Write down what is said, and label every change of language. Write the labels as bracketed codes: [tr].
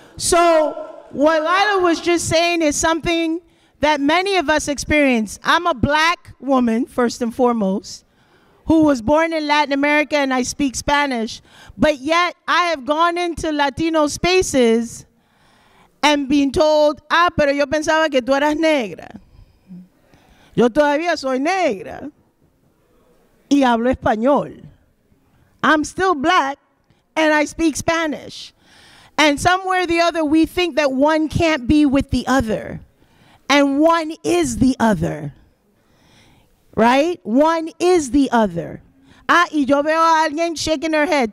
[en] So what Lila was just saying is something that many of us experience. I'm a Black woman, first and foremost, who was born in Latin America, and I speak Spanish, but yet I have gone into Latino spaces and been told, [es] pero yo pensaba que tú eras negra. Yo todavía soy negra y hablo español. [en] I'm still Black and I speak Spanish. And somewhere or the other, we think that one can't be with the other. And one is the other. Right? One is the other. [es] Y yo veo a alguien [en] shaking her head.